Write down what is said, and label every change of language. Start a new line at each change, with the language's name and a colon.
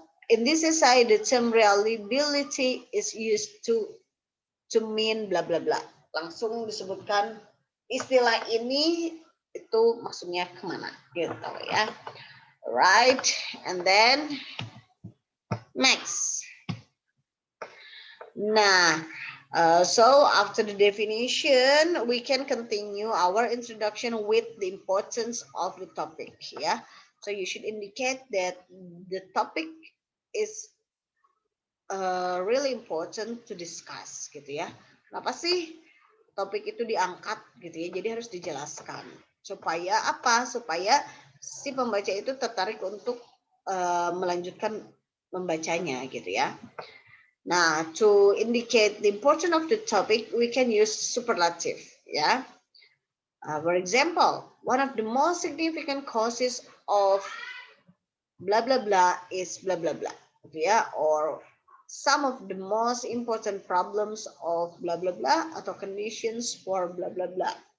English: In this essay, the term reliability is used to mean blah blah blah.
Indonesian: Langsung disebutkan istilah ini itu maksudnya kemana gitu ya.
English: Right, and then next. Nah, so after the definition, we can continue our introduction with the importance of the topic. Yeah, so you should indicate that the topic is really important to discuss, gitu ya.
Indonesian: Kenapa sih topik itu diangkat, gitu ya? Jadi harus dijelaskan supaya apa? Supaya si pembaca itu tertarik untuk melanjutkan membacanya, gitu ya.
English: Now, to indicate the importance of the topic, we can use superlative. Yeah. For example, one of the most significant causes of blah blah blah is blah blah blah. Yeah. Or some of the most important problems of blah blah blah atau conditions for blah blah blah.